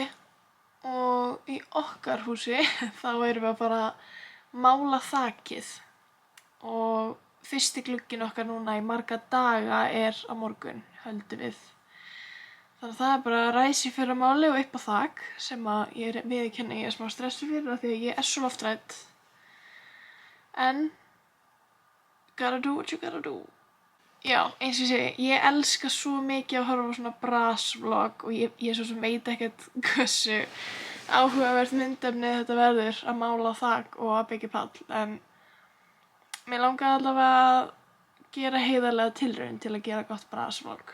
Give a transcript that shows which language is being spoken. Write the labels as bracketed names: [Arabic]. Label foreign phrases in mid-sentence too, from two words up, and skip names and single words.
[Icelandic] Og í okkar húsi þá erum við að fara að mála þakið og fyrsti glugginn okkar núna í marga daga á morgun, höldum við. Þannig að það bara að ræsa í fyrramáli og upp á þak sem að ég viðurkenni ég smá stressu fyrir af því að ég svo loftrædd. [English] En gotta do what you gotta do. [Icelandic] Já, eins og ég segi, ég elska svo mikið að horfa á svona vlog og ég svo sem veit ekkert hversu áhugavert myndefni þetta verður að mála þak og að byggja pall, en mér langaði allavega að gera heiðarlega tilraun til að gera gott vlog.